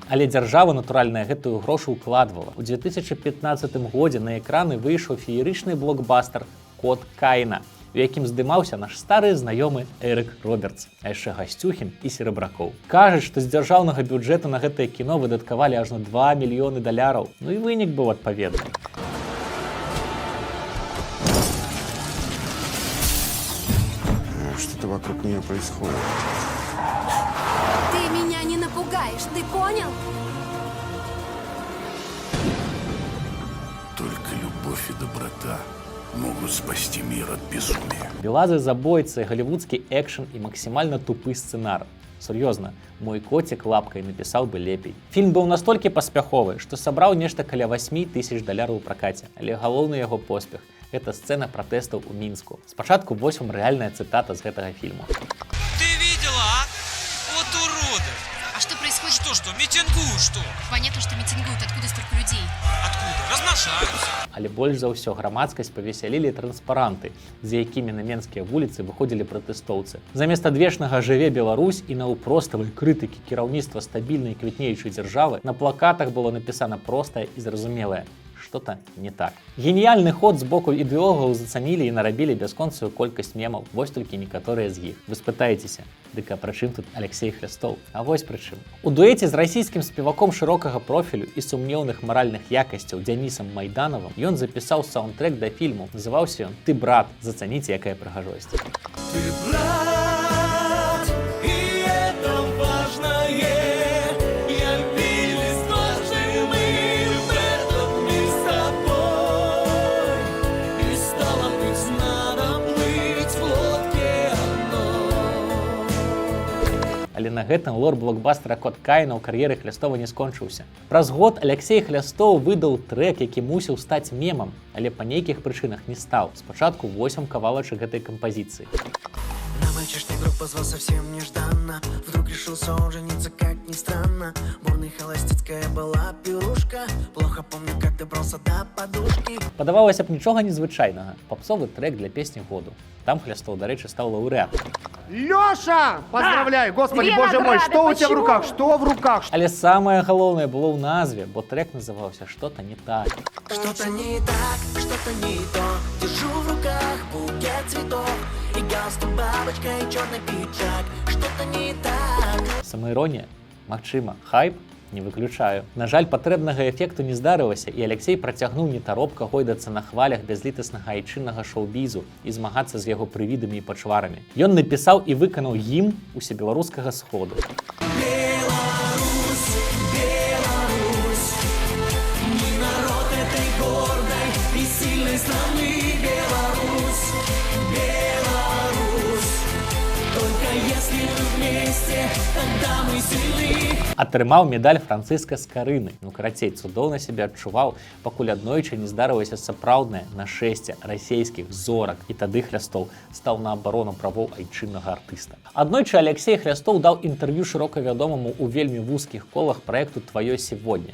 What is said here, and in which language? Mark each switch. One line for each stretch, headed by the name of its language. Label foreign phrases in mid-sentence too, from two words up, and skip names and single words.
Belarusian: Але дзяржава, натуральная, гэтую грошу ўкладвала. У 2015 годзе на экраны выйшаў феерычны блокбастер «Кот Каіна», у якім здымаўся наш стары знаёмы Эрык Робертс, а яшчэ Гасцюхін і Серабракоў. Кажуць, што з дзяржаўнага бюджэту на гэтае кіно выдаткавалі ажно $2 мільёны. Ну і вынік быў адпаведны.
Russian: Что-то вокруг нее происходит. Ты меня не напугаешь, ты понял? Только любовь и доброта могут спасти мир от безумия.
Belarusian: Белазы, забойцы, голливудскі экшн і максімальна тупы сцэнар. Сур'ёзна, мой коцік лапкай напісаў бы лепей. Фільм быў настолькі паспяховы, што сабраў нешта каля $8000 у пракаце, але галоўны яго поспех Гэта сцэна пратэстаў у Мінску. Спачатку вось вам рэальная цытата з гэтага фільму.
Russian: Ты видела, а? Вот уроды. А что происходит? Что, митингуют, что? Понятно, что митингуют. Откуда столько людей? Откуда? Размножаются.
Belarusian: Але больш за ўсё грамадскасць павесялілі транспаранты, з якімі на менскія вуліцы выходзілі пратэстоўцы. Замест адвечнага «Жыве Беларусь» і наўпроставай крытыкі кіраўніцтва стабільнай квітнеючай дзяржавы на плакатах было напісана простае і зразумелае:
Russian: что-то не так.
Belarusian: Геніяльны ход з боку ідэолагаў зацанілі і нарабілі бясконцую колькасць мемаў, вось толькі некаторыя з іх. Вы спытаецеся, дык а пры чым тут Алексей Хлястоў? А вось пры чым. У дуэце з расійскім спеваком шырокага профілю і сумнеўных маральных якасцяў Дзянісам Майданавым ён запісаў саундтрэк да фільму. Называўся ён «Ты, брат». Зацаніце, якая прыгажосць.
Russian: Ты брат, и это важное. Я видел сплошным в этот мир с тобой. И стало быть, надо плыть в лодке одной.
Belarusian: Але на гэтым лор блокбастера «Кот Каіна» ў кар'еры Хлястова не скончыўся. Праз год Алексей Хлястоў выдаў трэк, які мусіў стаць мемам, але па нейкіх прычынах не стаў. Спачатку 8 кавалачак гэтай кампазіцыі.
Russian: На мальчишный друг позвал совсем нежданно. Вдруг решился он жениться, как ни странно. Бурной холостяцкая была пирушка. Плохо помню, как добрался до подушки.
Belarusian: Падавалася б, нічога незвычайнага. Папсовы трэк для песні году. Там Хлястоў, дарэчы, стаў лаўрэатам.
Russian: Леша! Поздравляю! Господи, боже мой, что у тебя в руках? Что в руках?
Belarusian: Але самае галоўнае было ў назве, бо трэк называўся «Что-то не так».
Russian: Что-то не так, что-то не то. Держу в руках букет цветов. И галстук, бабочка, и черный пиджак. Что-то не так.
Belarusian: Самаіронія? Магчыма. Хайп? Не выключаю. На жаль, патрэбнага эфекту не здарылася, і Алексей працягнуў нетаропка гойдацца на хвалях бязлітаснага айчыннага шоу-бізу і змагацца з яго прывідамі і пачварамі. Ён напісаў і выканаў гімн усебеларускага сходу.
Russian: Беларусь, Беларусь, мы народ этой гордой и сильной страны. Беларусь, Беларусь, только если мы вместе, тогда мы сильны.
Belarusian: Атрымаў медаль Францыска Скарыны. Ну, карацей, цудоўна сябе адчуваў, пакуль аднойчы не здарылася сапраўднае нашэсце расейскіх зорак, і тады Хлястоў стаў на абарону правоў айчыннага артыста. Аднойчы Алексей Хлястоў даў інтэрв'ю шырока вядомаму ў вельмі вузкіх колах праекту «Твоё сегодня».